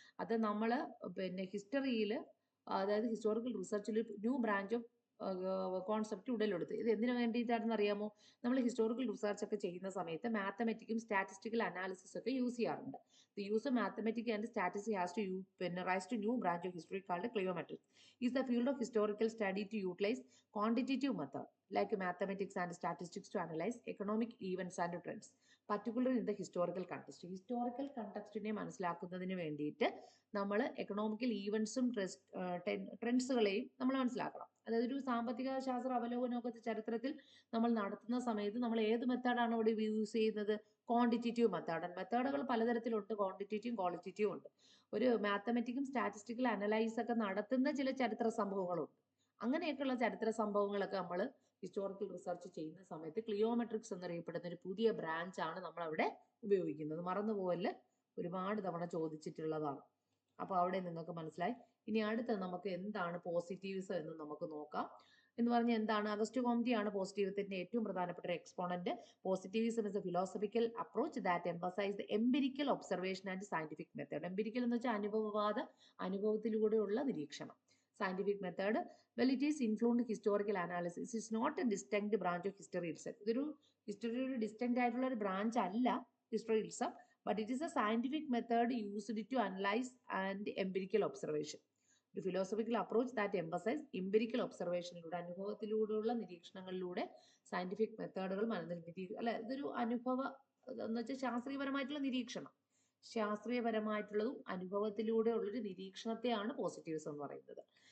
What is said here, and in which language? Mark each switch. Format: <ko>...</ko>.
<ml>അത് നമ്മൾ പിന്നെ ഹിസ്റ്ററിയിൽ, അതായത് historical റിസർച്ചിൽ</ml> <en>new branch of concept</en> <ml>ഉടലെടുത്ത്. ഇത് എന്തിനു വേണ്ടിയിട്ടാണെന്ന് അറിയാമോ? നമ്മൾ ഹിസ്റ്റോറിക്കൽ റിസർച്ച് ഒക്കെ ചെയ്യുന്ന സമയത്ത് മാത്തമാറ്റിക്കും സ്റ്റാറ്റിസ്റ്റിക്കൽ അനാലിസിസ് ഒക്കെ യൂസ് ചെയ്യാറുണ്ട്.</ml> <en>The use of mathematics and statistics has to പിന്നെ rise to new branch of history called cliometrics. Is the field of historical study to utilize quantitative method like mathematics and statistics to analyze economic events and trends, particularly in the historical context.</en> <ml>Historical കണ്ടക്സ്റ്റിനെ മനസ്സിലാക്കുന്നതിന് വേണ്ടിയിട്ട് നമ്മൾ economical ഈവൻസും ട്രെൻഡ്സുകളെയും നമ്മൾ മനസ്സിലാക്കണം. അതായത് ഒരു സാമ്പത്തിക ശാസ്ത്ര അവലോകനമൊക്കെ ചരിത്രത്തിൽ നമ്മൾ നടത്തുന്ന സമയത്ത് നമ്മൾ ഏത് മെത്തേഡാണ് ഇവിടെ യൂസ് ചെയ്യുന്നത്? Quantitative method. മെത്തേഡുകൾ പലതരത്തിലുണ്ട്, ക്വാണ്ടിറ്റേറ്റീവും ക്വാളിറ്റേറ്റീവും ഉണ്ട്. ഒരു മാത്തമാറ്റിക്കും സ്റ്റാറ്റിസ്റ്റിക്കൽ അനലൈസ് ഒക്കെ നടത്തുന്ന ചില ചരിത്ര സംഭവങ്ങളുണ്ട്. അങ്ങനെയൊക്കെയുള്ള ചരിത്ര സംഭവങ്ങളൊക്കെ നമ്മൾ ഹിസ്റ്റോറിക്കൽ റിസർച്ച് ചെയ്യുന്ന സമയത്ത് ക്ലിയോമെട്രിക്സ് എന്നറിയപ്പെടുന്ന ഒരു പുതിയ ബ്രാഞ്ചാണ് നമ്മൾ അവിടെ ഉപയോഗിക്കുന്നത്. മറന്നുപോകല്, ഒരുപാട് തവണ ചോദിച്ചിട്ടുള്ളതാണ്. അപ്പൊ അവിടെ നിങ്ങൾക്ക് മനസ്സിലായി. ഇനി അടുത്ത നമുക്ക് എന്താണ് പോസിറ്റീവിസം എന്ന് നമുക്ക് നോക്കാം. എന്ന് പറഞ്ഞാൽ എന്താണ്? അഗസ്റ്റ് കോംതി ആണ് പോസിറ്റീവിസത്തിന്റെ ഏറ്റവും പ്രധാനപ്പെട്ട ഒരു exponent.</ml> <en>Positivism is a philosophical approach that emphasize the empirical observation and scientific method.</en> <ml>Empirical എന്ന് വെച്ചാൽ അനുഭവവാദ, അനുഭവത്തിലൂടെയുള്ള നിരീക്ഷണം.</ml> <en>Scientific method, well, it is influenced historical analysis. It is not a distinct branch of history itself.</en> <ml>ഇതൊരു ഹിസ്റ്ററിയുടെ distant ആയിട്ടുള്ള ഒരു branch അല്ല</ml> <en>History itself, but it is a scientific method used to analyze and empirical observation.</en> <ml>ഒരു</ml> <en>philosophical approach that emphasize empirical</en> <ml>ഒബ്സർവേഷനിലൂടെ, അനുഭവത്തിലൂടെയുള്ള നിരീക്ഷണങ്ങളിലൂടെ scientific മെത്തേഡുകൾ അല്ല, ഇതൊരു അനുഭവ എന്ന് വെച്ചാൽ ശാസ്ത്രീയപരമായിട്ടുള്ള നിരീക്ഷണം, ശാസ്ത്രീയപരമായിട്ടുള്ളതും അനുഭവത്തിലൂടെ ഉള്ളൊരു നിരീക്ഷണത്തെയാണ് പോസിറ്റീവിസം എന്ന് പറയുന്നത്.</ml>